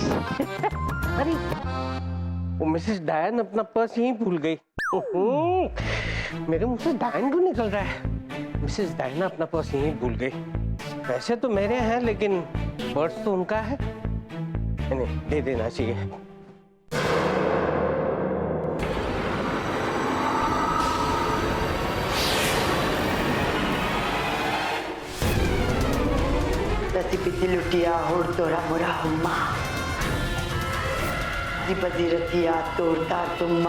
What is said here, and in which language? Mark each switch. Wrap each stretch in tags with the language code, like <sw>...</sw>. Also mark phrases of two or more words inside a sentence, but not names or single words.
<hi>अरे वो मिसेस डायन अपना पर्स यहीं भूल गई। मेरे मुंह से डायन क्यों निकल रहा है? मिसेस डायना अपना पर्स यहीं भूल गई। पैसे तो मेरे हैं लेकिन पर्स तो उनका है, नहीं दे देना चाहिए। पिति लुटिया होड़ तोरा मोरा हुम्मा, दिपति रतिया तोड़ता तुम्मा।</hi>